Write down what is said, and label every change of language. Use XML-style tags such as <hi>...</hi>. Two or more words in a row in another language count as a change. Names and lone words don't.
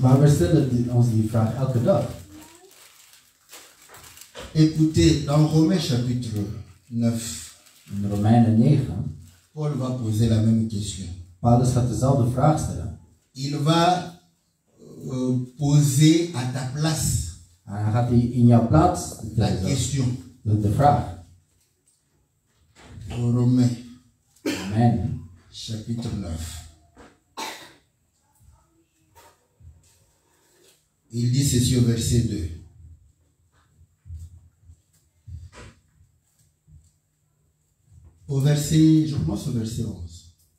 <nl>Maar we stellen ons die vraag elke dag.</nl> <fr>Écoutez, dans Romains chapitre 9,</fr> <nl>In Romeinen 9,</nl> <fr>Paul va poser la même question.</fr> <nl>Paulus gaat dezelfde vraag stellen.</nl> <fr>Il va poser à ta place</fr> <nl>En dan gaat hij in jouw plaats</nl> <fr>la</fr> <nl>stellen,</nl> <fr>question.</fr> <nl>de vraag.</nl> <fr>Romains</fr> <nl>Romeinen</nl> <fr>chapitre 9. Il dit ceci au verset 2. Au verset, je commence au verset 11.</fr>